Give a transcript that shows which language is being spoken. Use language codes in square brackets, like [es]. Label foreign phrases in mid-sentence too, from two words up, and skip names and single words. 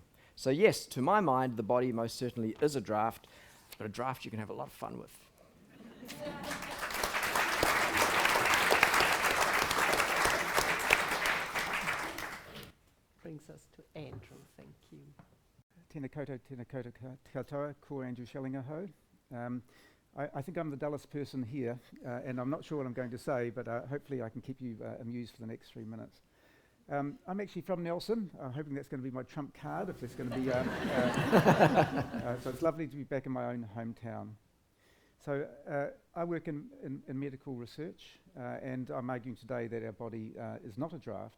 [en] So yes, to my mind, the body most certainly is a draft, but a draft you can have a lot of fun with. Brings us to Andrew, thank you. [mi] Tēnā koutou katoa, ko Andrew Schellinger-Ho. [en] I think I'm the dullest person here, and I'm not sure what I'm going to say, but hopefully I can keep you amused for the next 3 minutes. I'm actually from Nelson. I'm hoping that's going to be my trump card if there's going to be... so it's lovely to be back in my own hometown. So I work in medical research, and I'm arguing today that our body is not a draft.